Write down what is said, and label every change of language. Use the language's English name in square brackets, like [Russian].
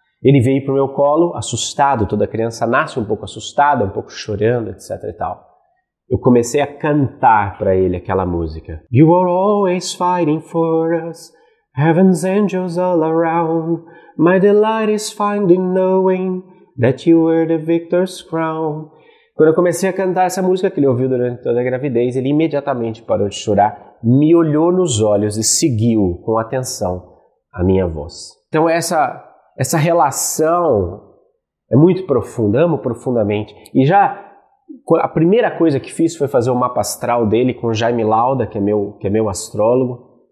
[Portuguese] Ele veio para o meu colo assustado, toda criança nasce um pouco assustada, um pouco chorando, etc e tal. Eu comecei a cantar para ele aquela música. [English] You are always fighting for us, heaven's angels all around. My delight is finding knowing that you wear the victor's crown. [Portuguese] Quando eu comecei a cantar essa música que ele ouviu durante toda a gravidez, ele imediatamente parou de chorar, me olhou nos olhos e seguiu com atenção a minha voz. Então essa relação é muito profunda, amo profundamente. E já a primeira coisa que fiz foi fazer o mapa astral dele com o Jaime Lauda, que é meu astrólogo.